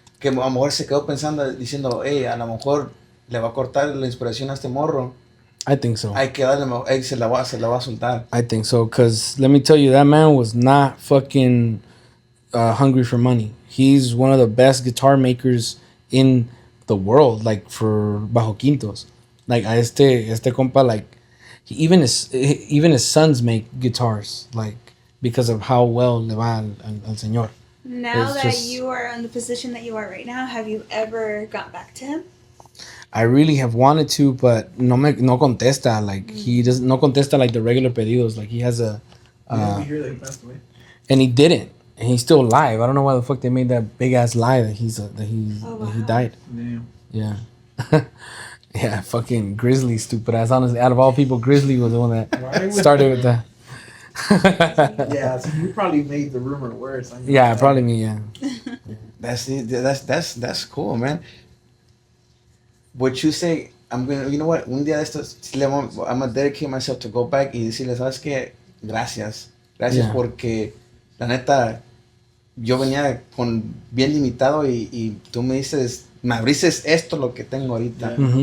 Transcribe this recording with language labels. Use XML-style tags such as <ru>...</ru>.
<es>Que a lo mejor se quedó pensando, diciendo, hey, a lo mejor le va a cortar la inspiración a este morro.</es> <en>I think so.</en> <es>Hay que darle, se la va a soltar.</es> <en>I think so, because let me tell you, that man was not fucking hungry for money. He's one of the best guitar makers in the world, like for Bajo Quintos. Like</en> <es>este compa,</es> <en>like even his sons make guitars, like because of how well</en> <es>le va al señor.</es> <en>Now that you are in the position that you are right now, have you ever got back to him? I really have wanted to, but</en> <es>no contesta.</es> <en>Like he doesn't no contesta like the regular pedidos. Like he has a. We hear that he passed away. And he didn't, and he's still alive. I don't know why the fuck they made that big ass lie that he died. Damn. Yeah. Yeah, fucking Grizzly, stupid ass. Honestly, out of all people, Grizzly was the one that started with that. Yeah, so you probably made the rumor worse. I mean, Yeah, probably me. Yeah. That's it. That's cool, man. What you say, I'm gonna, you know what?</en> <es>Un día de estos,</es> <en>I'm gonna dedicate myself to go back</en> <es>y decirle, ¿sabes qué? Gracias. Gracias porque, la neta, yo venía con bien limitado y tú me dices, me abriste esto lo que tengo ahorita.</es>